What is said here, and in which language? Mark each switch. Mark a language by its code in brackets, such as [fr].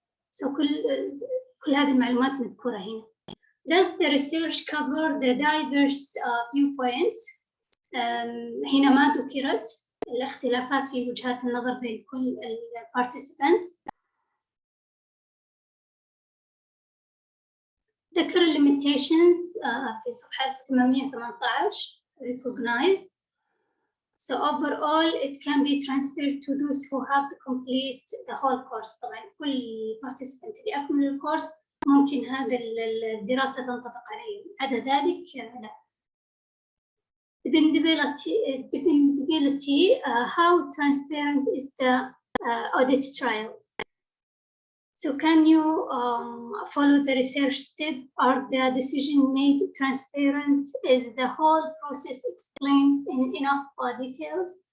[ar] So كل هذه المعلومات مذكورة هنا. [en] Does the research cover the diverse viewpoints؟ [ar] هنا ما ذكرت الاختلافات في وجهات النظر بين كل participants. ذكر limitations في صفحة 818 recognize. [en] So overall it can be transferred to those who have to complete the whole course. [ar] طبعا كل participant اللي أكمل الكورس ممكن هذا الدراسة تنطبق عليه. عدا ذلك لا. [en] Dependability, how transparent is the audit trail? So can you follow the research step? Are the decision made transparent? Is the whole process explained in enough details?